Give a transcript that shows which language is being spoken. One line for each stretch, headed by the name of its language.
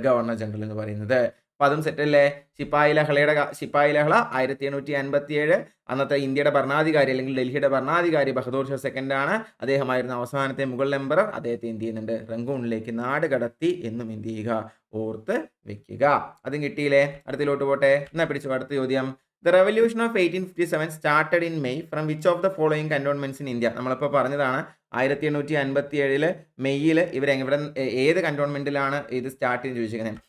Malayalam: Governor general എന്ന് പറയുന്നത്. അപ്പൊ അതും സെറ്റല്ലേ? ശിപ്പായി ലഹള 1857 അന്നത്തെ ഇന്ത്യയുടെ ഭരണാധികാരി അല്ലെങ്കിൽ ഡൽഹിയുടെ ഭരണാധികാരി ബഹദൂർ ഷാ സെക്കൻഡ് ആണ്. അദ്ദേഹമായിരുന്നു അവസാനത്തെ മുഗൾ എംപറർ. അദ്ദേഹത്തെ എന്ത് ചെയ്യുന്നുണ്ട്? റങ്കൂണിലേക്ക് നാട് കടത്തി എന്നും എന്ത് ചെയ്യുക? ഓർത്ത് വെക്കുക. അതും കിട്ടിയില്ലേ? അടുത്തിലോട്ട് പോട്ടെ. എന്നാ പിടിച്ചു അടുത്ത ചോദ്യം.
English: The revolution of 1857 started in May from which of the following cantonments in India?
Malayalam: നമ്മളിപ്പോൾ പറഞ്ഞതാണ് 1857 മെയ്യിൽ ഇവിടെ ഏത് കന്റോൺമെന്റിലാണ് ഇത് സ്റ്റാർട്ട് ചെയ്ത് ചോദിച്ചിരിക്കുന്നത്?